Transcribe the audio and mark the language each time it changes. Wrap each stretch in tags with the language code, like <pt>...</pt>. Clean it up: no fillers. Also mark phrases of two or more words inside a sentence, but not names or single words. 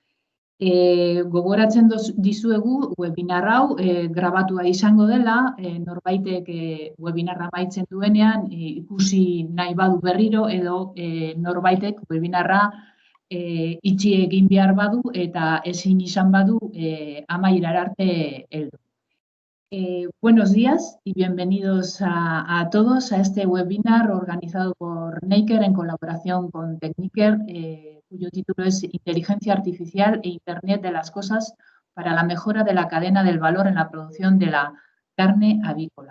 <eu>Gogoratzen dizuegu webinar hau grabatua izango dela, norbaitek webinarra amaitzen duenean ikusi nahi badu berriro edo norbaitek webinarra itxi egin behar badu eta ezin izan badu amaierara arte heldu.</eu> <es>Buenos días y bienvenidos a todos a este webinar organizado por Neiker en colaboración con Techniker, cuyo título es Inteligencia Artificial e Internet de las Cosas para la mejora de la cadena del valor en la producción de la carne avícola.</es>